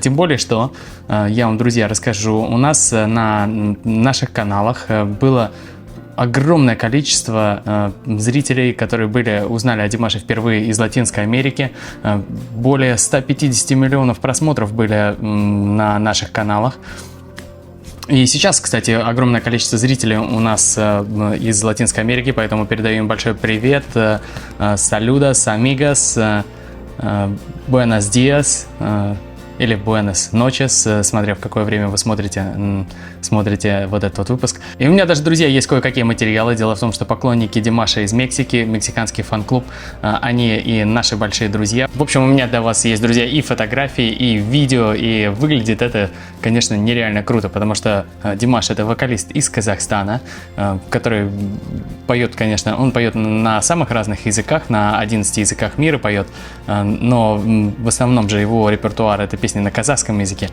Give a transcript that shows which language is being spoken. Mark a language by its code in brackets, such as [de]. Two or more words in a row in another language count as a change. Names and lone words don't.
[ru] Тем более, что, я вам, друзья, расскажу, у нас на наших каналах было огромное количество зрителей, которые узнали о Димаше впервые из Латинской Америки. Более 150 миллионов просмотров были на наших каналах. И сейчас, кстати, огромное количество зрителей у нас из Латинской Америки, поэтому передаю им большой привет. [es] Saludos, amigos, buenos días. Или Buenas noches, [ru] смотря в какое время вы смотрите вот этот вот выпуск. И у меня даже, друзья, есть кое-какие материалы. Дело в том, что поклонники Димаша из Мексики, мексиканский фан-клуб, они и наши большие друзья. В общем, у меня для вас есть, друзья, и фотографии, и видео, и выглядит это, конечно, нереально круто, потому что Димаш — это вокалист из Казахстана, который поет, конечно, он поет на самых разных языках, на 11 языках мира поет, но в основном же его репертуар — это песни на казахском языке.